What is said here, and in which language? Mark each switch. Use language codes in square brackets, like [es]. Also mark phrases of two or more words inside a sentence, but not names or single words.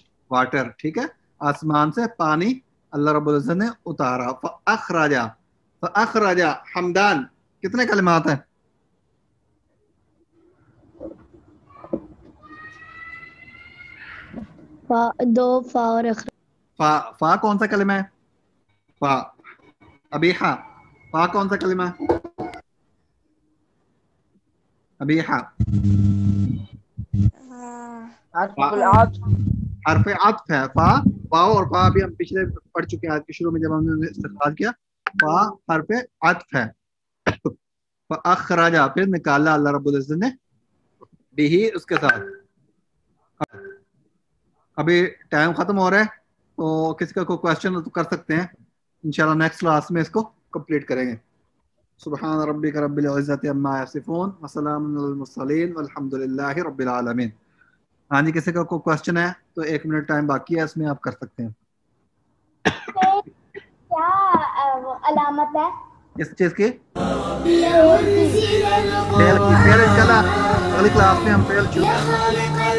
[hi] वाटर ठीक है आसमान से पानी [ar] الله رب العزة [hi] ने उतारा फ़अख़रजा हमदान कितने कलिमात हैं दो फा और फा कौन सा कलिमा है फा अबीहा फा कौन सा कलिमा है अबीहा हरफ अत्फ है फा वाओ और फा भी हम पिछले पढ़ चुके हैं आज के शुरू में जब हमने इस्तेमाल किया फा हरफ अत्फ है फ़अख़रजा फिर निकाला [ar] الله رب العزة [hi] ने बिही उसके साथ अभी टाइम खत्म हो रहा है तो किसी का कोई क्वेश्चन तो कर सकते हैं इंशाल्लाह [en] next class [hi] में इसको कंप्लीट करेंगे. [ar] سبحان ربك رب العزة عما يصفون وسلام على المرسلين والحمد لله رب العالمين. [hi] हाँ जी, किसी का कोई क्वेश्चन है तो 1 मिनट टाइम बाकी है, इसमें आप कर सकते हैं. क्या अलामत है? इस चीज की फेल की, फेल इंशाल्लाह अगली क्लास में हम फेल